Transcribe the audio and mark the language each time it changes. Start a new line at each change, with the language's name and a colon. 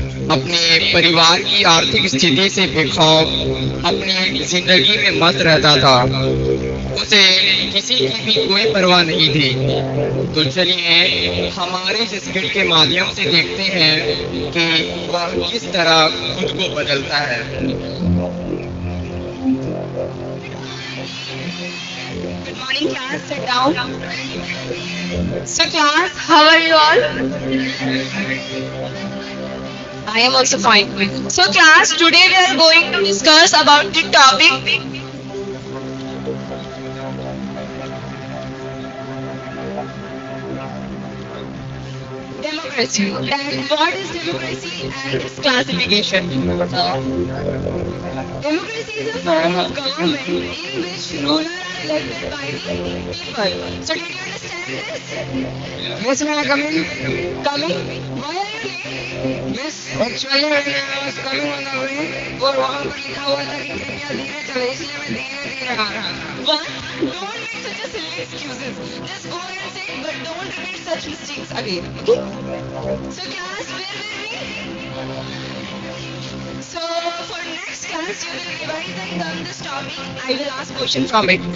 Hindi: अपने परिवार की आर्थिक स्थिति से बेखौफ अपनी जिंदगी में मस्त रहता था. उसे किसी की भी कोई परवाह नहीं थी. तो चलिए हमारे इस स्किट के माध्यम से देखते हैं कि वह किस तरह खुद को बदलता है.
English: Good morning class, sit down. So class, how are you all? I am also fine. So class, today we are going to discuss about the topic democracy. And what is democracy and its classification? Democracy is a form of government in which rulers are elected by the people. So do you understand this? Miss, may I come in? Coming? Why are you late? Miss, actually when I was coming on the way,
Hindi: और वहाँ पर लिखा हुआ था कि कृपया धीरे चले, इसलिए मैं धीरे धीरे आ रहा था.
English: What? Don't make such a silly excuses. Just go and say it, but don't repeat such mistakes again. Okay? So class, where were we? So for next class, you will revise and learn this topic. I will ask question from it.